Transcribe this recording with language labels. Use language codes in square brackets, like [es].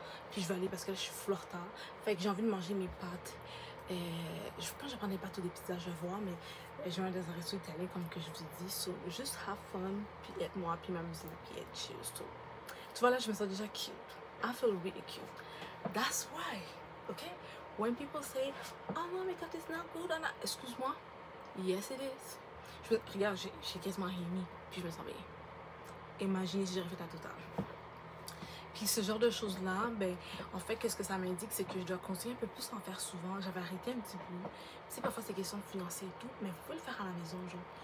[fr] Puis je vais aller parce que là, je suis flirta. Fait que j'ai envie de manger mes pâtes. Je pense que je vais prendre des pâtes ou des pizzas, je vais voir, mais je vais aller dans un resto italien comme que je vous ai dit. So, juste [en] have fun, [fr] puis être moi, puis m'amuser, puis être chill. So, tu vois là, je me sens déjà cute. [en] I feel really cute. That's why, okay? When people say, oh my makeup is not good, [fr] excuse-moi. [en] Yes, it is. [fr] Regarde, j'ai quasiment rien mis, puis je me sens bien. Imaginez si j'ai refait la totale. Puis ce genre de choses-là, ben, en fait, qu'est-ce que ça m'indique, c'est que je dois continuer un peu plus à en faire souvent. J'avais arrêté un petit peu. Tu sais, parfois, c'est question de financer et tout, mais vous pouvez le faire à la maison, genre.